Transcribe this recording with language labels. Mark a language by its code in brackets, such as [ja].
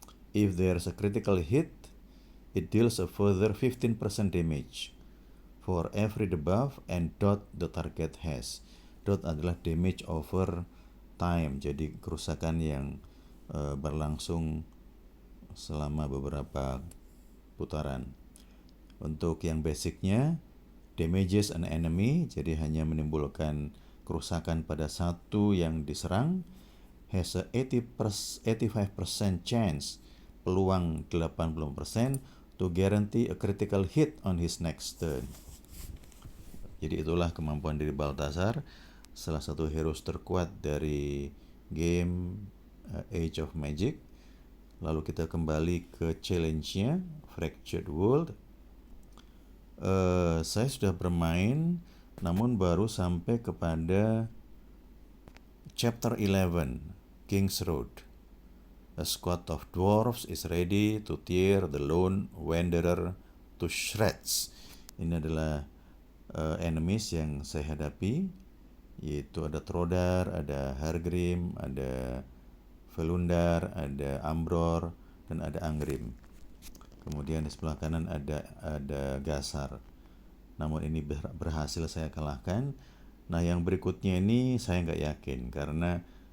[en] If there's a critical hit, it deals a further 15% damage for every debuff and dot the target has. [id] Dot adalah [en] damage over time, [id] jadi kerusakan yang berlangsung selama beberapa putaran. Untuk yang basicnya, [en] damages an enemy, [id] jadi hanya menimbulkan kerusakan pada satu yang diserang, [en] has a 85% chance, [id] peluang 80%, [en] to guarantee a critical hit on his next turn. [id] Jadi itulah kemampuan dari Balthazar, salah satu heroes terkuat dari game Age of Magic. Lalu kita kembali ke challenge-nya, Fractured World. Saya sudah bermain, namun baru sampai kepada Chapter 11, King's Road. [en] A squad of dwarves is ready to tear the lone wanderer to shreds. [id] Ini adalah enemies yang saya hadapi, yaitu ada Trodar, ada Hargrim, ada Felundar, ada Ambror, dan ada Angrim. Kemudian di sebelah kanan ada Gasar. Namun ini berhasil saya kalahkan. Nah yang berikutnya ini saya nggak yakin, karena